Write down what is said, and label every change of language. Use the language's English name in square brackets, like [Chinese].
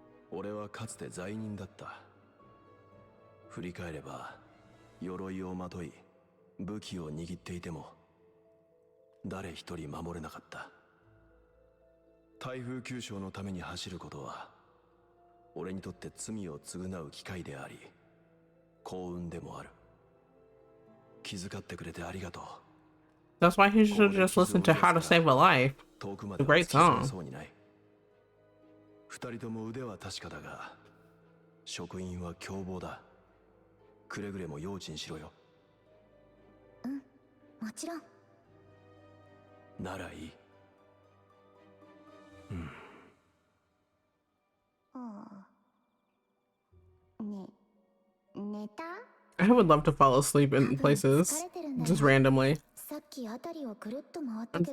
[Japanese] 俺はかつて罪人だった。振り返れば鎧をまとい武器を握っていても誰一人守れなかった。台風九将のために走ることは俺にとって罪を償う機会であり幸運でもある。気遣ってくれてありがとう。 [English] That's why he should just listen to How to Save a Life. [Japanese] 遠くま [English] A [Japanese] で [English] great song. [Japanese] そうにない。二人とも腕は確かだが職員は凶暴だ。くれぐれも用心しろよ。うん、もちろん。ならいい。うん。寝た？ [English] I would love to fall asleep in places. Just randomly. [Japanese] さっきあたりをぐるっと回ったけど。